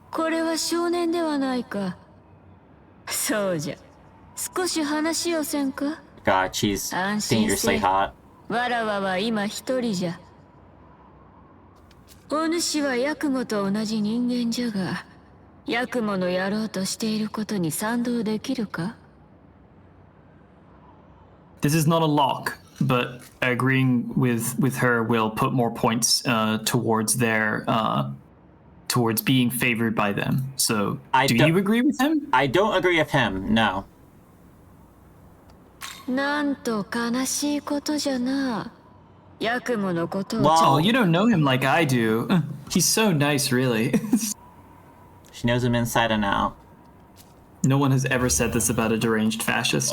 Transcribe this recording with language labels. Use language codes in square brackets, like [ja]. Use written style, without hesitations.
[ja] これは少年ではないか。そうじゃ。少し話をせんか。 [en] God, she's dangerously hot. [ja] わらわは今一人じゃ。お主はヤクモと同じ人間じゃが、ヤクモのやろうとしていることに賛同できるか？ [en] This is not a lock, but agreeing with her will put more points towards their towards being favored by them. So, do you agree with him? I don't agree with him. No. [ja] なんと悲しいことじゃな。ヤクモのことを。 [en] Oh, you don't know him like I do. He's so nice, really. She knows him inside and out. No one has ever said this about a deranged fascist.